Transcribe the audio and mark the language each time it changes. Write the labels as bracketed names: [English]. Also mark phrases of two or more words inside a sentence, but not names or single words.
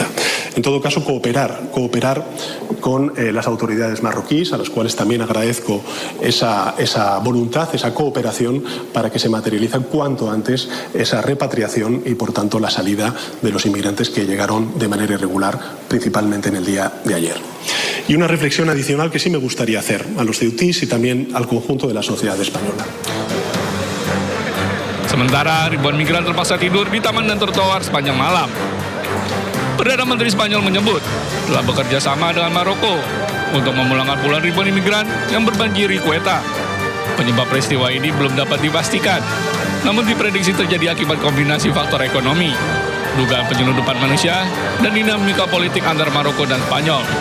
[Spanish] En todo caso, cooperar con las autoridades marroquíes, a las cuales también agradezco esa voluntad, esa cooperación para que se materializa cuanto antes esa repatriación y, por tanto, la salida de los inmigrantes que llegaron de manera irregular, principalmente en el día de ayer. Y una reflexión adicional que sí me gustaría hacer a los ceutís y también al conjunto de la sociedad española. [Indonesian] Sementara ribuan migran terpaksa tidur di taman dan trotoar sepanjang malam. Perdana Menteri Spanyol menyebut telah bekerja sama dengan Maroko untuk memulangkan puluhan ribuan imigran yang berbanjiri Ceuta. Penyebab peristiwa ini belum dapat dipastikan, namun diprediksi terjadi akibat kombinasi faktor ekonomi, dugaan penyeludupan manusia, dan dinamika politik antara Maroko dan Spanyol.